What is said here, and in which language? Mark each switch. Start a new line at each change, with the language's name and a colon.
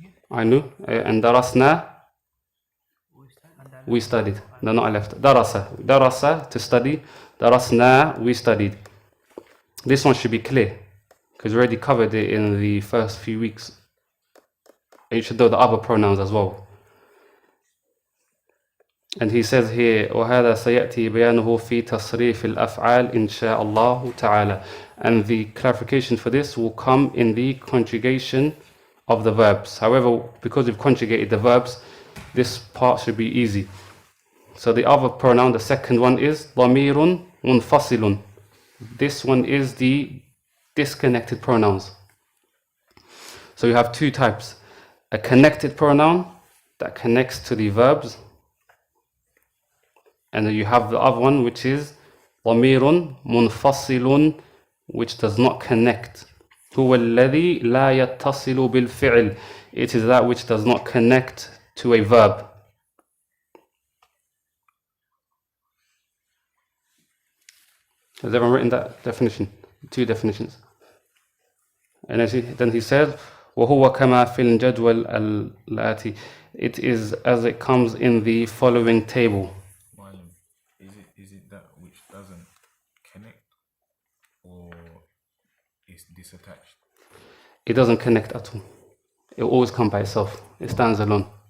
English: I knew. And darasna, we studied. No, not I left. Darasa. Darasa, to study. Darasna, we studied. This one should be clear, because we already covered it in the first few weeks. And you should know the other pronouns as well. And he says here,
Arabic: وَهَذَا سَيَأْتِي بَيَانُهُ فِي تَصْرِيفِ الْأَفْعَالِ إِنْ شَاءَ اللَّهُ تَعَالَى.
English: And the clarification for this will come in the conjugation of the verbs. However, because we've conjugated the verbs, this part should be easy. So the other pronoun, the second one is ضَمِيرٌ مُنْفَصِلٌ. This one is the disconnected pronouns. So you have two types. A connected pronoun that connects to the verbs. And then you have the other one, which is ضَمِيرٌ مُنْفَصِلٌ, which does not connect.
Arabic: هو الذي لا يتصل بالفعل.
English: It is that which does not connect to a verb. Has everyone written that definition? Two definitions. And then he said,
Arabic: وهو كما في الجدول الآتي.
English: It is as it comes in the following table. Is it that which doesn't connect, or is disattached? It doesn't connect at all. It will always come by itself. It stands alone.